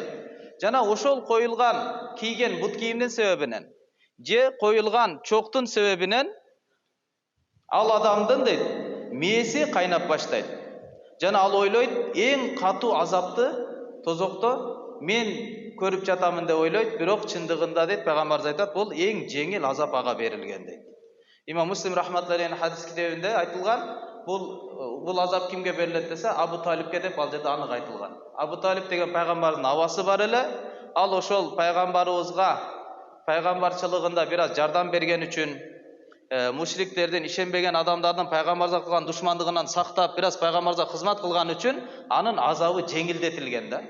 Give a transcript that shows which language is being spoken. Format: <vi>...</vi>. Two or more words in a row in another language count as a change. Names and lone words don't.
<ky>Жана ошол коюлган кийген бут кийимдин себебинен же коюлган чоктун себебинен ал адамдын дейт мээси кайнап баштайт. Жана ал ойлойт, эң катуу азапты тозокто мен көрүп жатамын деп ойлойт, бирок чындыгында дейт Пайгамбарыбыз айтат, бул эң жеңил азап ага берилген дейт. Имам Муслим рахматуллахи хадис китебинде айтылган, бул азап кимге берилет десе, Абу Талипке деп ал жерде анык айтылган. Абу Талип деген пайгамбардын абасы бар эле, ал ошол пайгамбарыбызга пайгамбарчылыгында бир аз жардам берген үчүн, мушриктердин, ишенбеген адамдардын пайгамбарга кылган душмандыгынан сактап, бир аз пайгамбарга кызмат кылган үчүн анын азабы жеңилдетилген да.</ky>